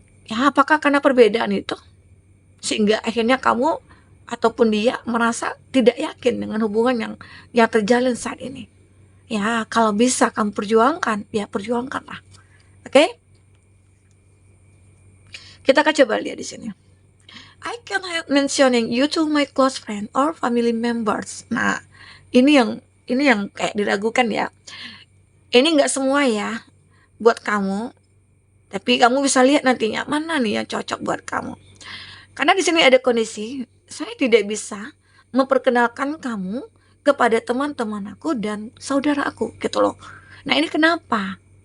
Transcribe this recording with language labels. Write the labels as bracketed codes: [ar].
[id] Ya, apakah karena perbedaan itu sehingga akhirnya kamu ataupun dia merasa tidak yakin dengan hubungan yang terjalin saat ini? Ya, kalau bisa kamu perjuangkan, ya perjuangkanlah. Oke? Kita akan coba lihat di sini. [en] I can help mentioning you to my close friend or family members. [id] Nah, ini yang kayak diragukan ya. Ini nggak semua ya buat kamu, tapi kamu bisa lihat nantinya mana nih yang cocok buat kamu. Karena di sini ada kondisi, saya tidak bisa memperkenalkan kamu kepada teman-teman aku dan saudara aku gitu loh. Nah, ini kenapa?